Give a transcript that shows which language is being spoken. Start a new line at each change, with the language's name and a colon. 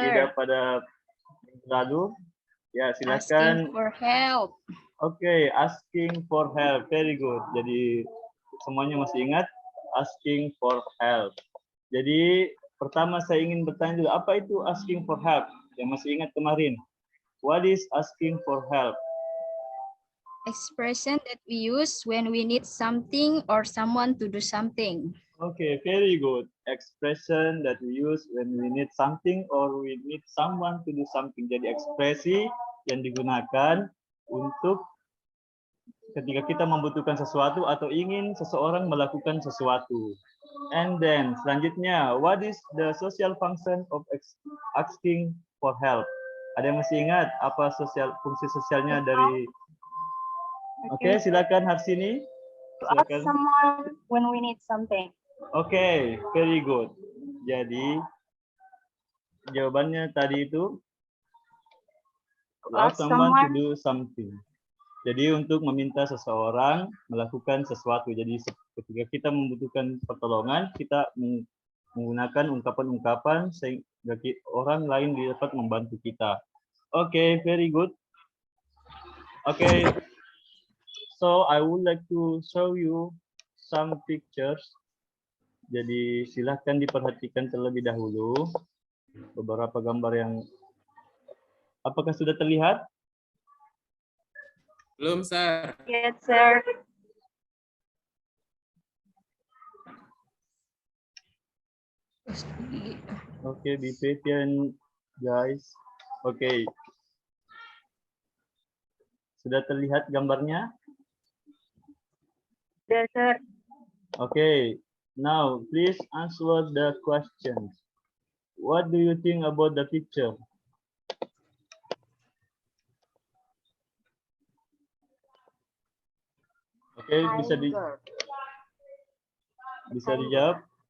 Indonesian: kita pada minggu lalu? Ya,
English: Asking
Indonesian: silakan.
English: for help. Oke, asking for help. Very good.
Indonesian: Jadi, semuanya masih ingat
English: asking for help.
Indonesian: Jadi, pertama saya ingin bertanya dulu, apa itu asking for help? Yang masih ingat kemarin.
English: What is asking for help? Expression that we use when we need something or someone to do something. Okay, very good. Expression that we use when we need something or we need someone to do something.
Indonesian: Jadi ekspresi yang digunakan untuk ketika kita membutuhkan sesuatu atau ingin seseorang melakukan sesuatu.
English: And then selanjutnya, what is the social function of asking for help?
Indonesian: Ada yang masih ingat apa fungsi sosialnya dari? Oke, silakan Harsini.
English: To ask
Indonesian: Silakan.
English: someone when we need something. Oke, very good.
Indonesian: Jadi jawabannya tadi itu
English: ask someone to do something.
Indonesian: Jadi untuk meminta seseorang melakukan sesuatu. Jadi ketika kita membutuhkan pertolongan, kita menggunakan ungkapan-ungkapan sehingga orang lain dapat membantu kita.
English: Oke, very good. Oke, so I would like to show you some pictures.
Indonesian: Jadi silahkan diperhatikan terlebih dahulu beberapa gambar yang apakah sudah terlihat? Belum, sir.
English: Yes, sir. Oke, be patient, guys. Oke.
Indonesian: Sudah terlihat gambarnya?
English: Yes, sir. Oke. Now, please answer the questions. What do you think about the picture?
Indonesian: Oke, bisa dijawab.